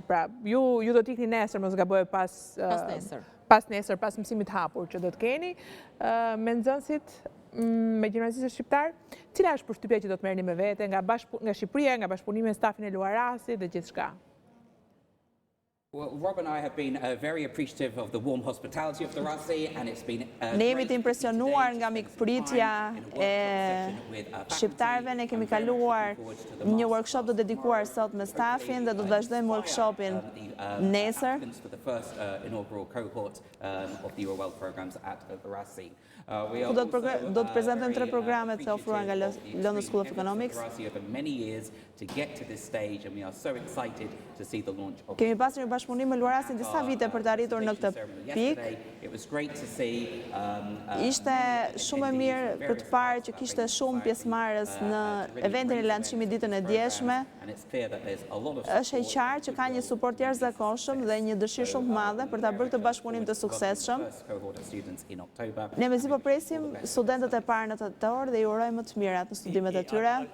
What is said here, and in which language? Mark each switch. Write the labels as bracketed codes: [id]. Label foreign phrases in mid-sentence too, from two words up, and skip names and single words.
[sq] Pra, ju do t'ikni nesër, mos gaboj pas nesër, pas mësimit hapur që do të keni, me nxënësit, me gjimnazistët shqiptar, cila është përshtypja që do të merrni me vete nga Shqipëria, nga bashkëpunimi me stafin e Luar Rasit dhe gjithçka? [en] Well, Rob and I have been very appreciative of the warm hospitality of the Rasi, and it's been [sq] Ne jemi të impresionuar nga mikpritja e shqiptarëve. Ne kemi kaluar një workshop të dedikuar sot me stafin dhe do të vazhdojmë workshopin nesër. [en] For the first inaugural cohort of the Your Wealth programs at the Rasi. [sq] Ku do të prezantojmë 3 programet të ofruar nga London School of Economics. [en] Over many years to get to this stage, and we are so excited to see the launch of. [sq] Kemi pasur një bashkëpunim me Luarasin disa vite për të arritur në këtë pikë. [en] It was great to see. [sq] Ishte shumë e mirë për të parë që kishte shumë pjesëmarrës në eventin e lançimit ditën e djeshme. Është e qartë që ka një suport jashtëzakonshëm dhe një dëshirë shumë të madhe për ta bërë këtë bashkëpunim të suksesshëm. Ne mezi po presim studentët e parë në tetor dhe ju urojmë më të mirat në studimet e tyre.